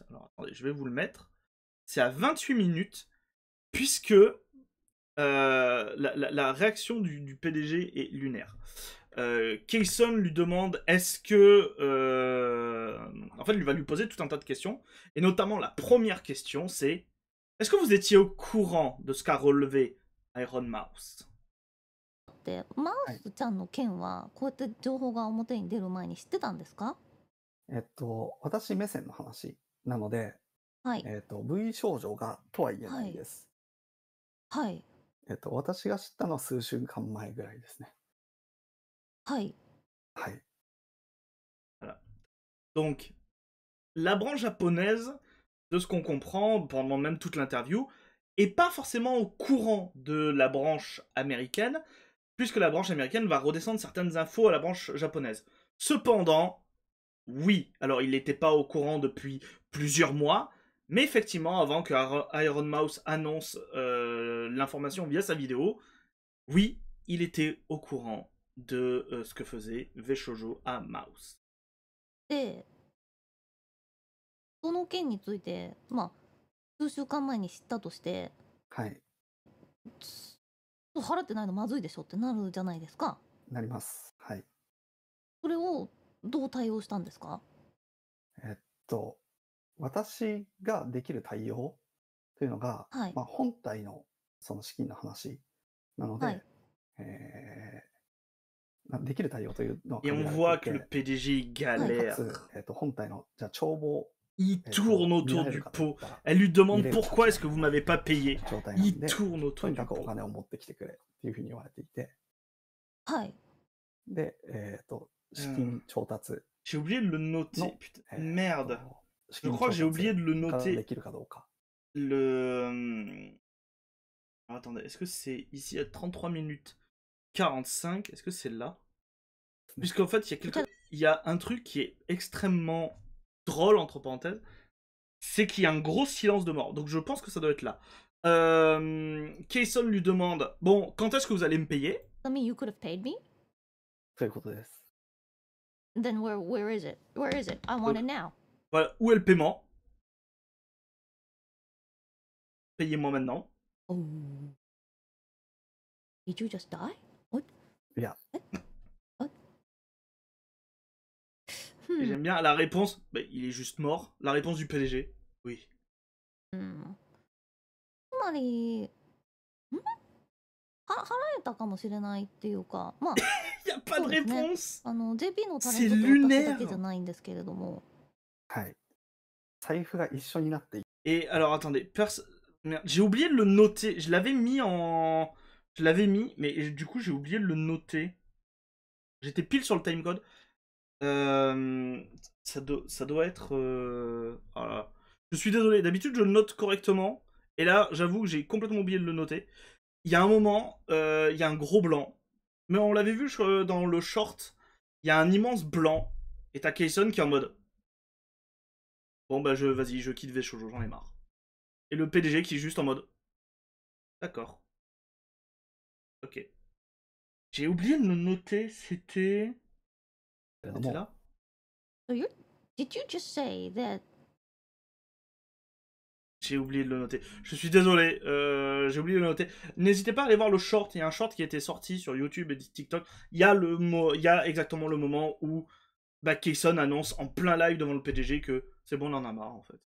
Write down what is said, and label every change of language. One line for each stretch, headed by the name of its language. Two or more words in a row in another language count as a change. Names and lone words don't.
French: Alors attendez, je vais vous le mettre. C'est à 28 minutes, puisque la réaction du PDG est lunaire. Kayson lui demande est-ce que... en fait, il va lui poser tout un tas de questions. Et notamment, la première question, c'est est-ce que vous étiez au courant de ce qu'a relevé Iron Mouse?
Japanese: で、マウはい。スちゃんの件はこうやって情報が表に出る前に知ってたんですか？私目線の話なので、はい。 V 少女がとは言えはい。ないです。はい。私が知ったのは数週間前ぐらいですね。はい。はい。
French: Voilà. Donc, la branche japonaise, de ce qu'on comprend pendant même toute l'interview, est pas forcément au courant de la branche américaine, puisque la branche américaine va redescendre certaines infos à la branche japonaise. Cependant, oui, alors il n'était pas au courant depuis plusieurs mois, mais effectivement, avant que Iron Mouse annonce l'information via sa vidéo, oui, il était au courant de ce que faisait VShojo à Mouse.
Japanese: で、その件について、数週間前に知ったとして、はい。払ってないのまずいでしょってなるじゃないですか。なります。はい。それをどう対応したんですか？えっと、私ができる対応というのが、はい。本体のその資金の話なのはい。で、えできる対応というのは
French: Et
Japanese: 限
French: on
Japanese: られてい
French: voit que le
Japanese: て、
French: PDG
Japanese: はい。か
French: galère.
Japanese: つ、本体の、じゃあ帳簿
French: Il tourne
Japanese: 見
French: autour
Japanese: られる
French: du
Japanese: かといっ
French: pot.
Japanese: たら、
French: Elle lui
Japanese: 見
French: demande
Japanese: れる
French: pourquoi
Japanese: 立
French: est-ce
Japanese: 場
French: que
Japanese: に
French: vous
Japanese: はない
French: m'avez pas payé.
Japanese: 状態なん
French: Il
Japanese: で、
French: tourne
Japanese: と
French: autour
Japanese: に
French: du
Japanese: かくお
French: pot.
Japanese: 金を持ってきてくれっていうふうに言われていて、はい。で、資
French: Euh,
Japanese: 金調達
French: J'ai oublié de le noter.
Japanese: の、
French: Putain, merde.
Japanese: 資
French: Je
Japanese: 金
French: crois que
Japanese: 調
French: j'ai oublié
Japanese: 達
French: de le
Japanese: がで
French: noter.
Japanese: きるかどうか。
French: Le... Alors, attendez, est-ce que c'est ici à 33 minutes 45? Est-ce que c'est là? Puisqu'en fait, il y a un truc qui est extrêmement drôle, entre parenthèses, c'est qu'il y a un gros silence de mort. Donc je pense que ça doit être là. Kayson lui demande, bon, quand est-ce que vous allez me payer?
English: I mean, you could have paid me?
Japanese: ということです。
English: Then where is it? Where is it? I want it now.
French: Voilà, où est le paiement? Payez-moi maintenant.
English: Oh. Did you just die? What?
Japanese: いや、
French: Et j'aime bien la réponse, bah, il est juste mort. La réponse du PDG, oui.
Japanese: つまり、払えたかもしれないっていうか、まあ、
French: Il y a pas de
Japanese: そうですね。
French: réponse.
Japanese: JP のタレ
French: C'est
Japanese: ントと私だ
French: lunaire.
Japanese: けじゃないんですけれども。はい。財布が一緒になってい
French: Et alors attendez, merde, j'ai oublié de le noter. Je l'avais mis en... Je l'avais mis, mais du coup j'ai oublié de le noter. J'étais pile sur le timecode. Ça doit être... voilà. Je suis désolé, d'habitude je le note correctement. Et là, j'avoue que j'ai complètement oublié de le noter. Il y a un moment, il y a un gros blanc. Mais on l'avait vu dans le short. Il y a un immense blanc. Et t'as Kayson qui est en mode... Bon bah vas-y, je quitte Veshojo, j'en ai marre. Et le PDG qui est juste en mode... D'accord. Ok. J'ai oublié de le noter, c'était...
Japanese: けれど
French: C'était
Japanese: も、
French: là?
English: So did you just say that
French: J'ai oublié de le noter. Je suis désolé, j'ai oublié de le noter. N'hésitez pas à aller voir le short. Il y a un short qui a été sorti sur YouTube et TikTok. Il y a exactement le moment où bah, Kayson annonce en plein live devant le PDG que c'est bon, on en a marre en fait.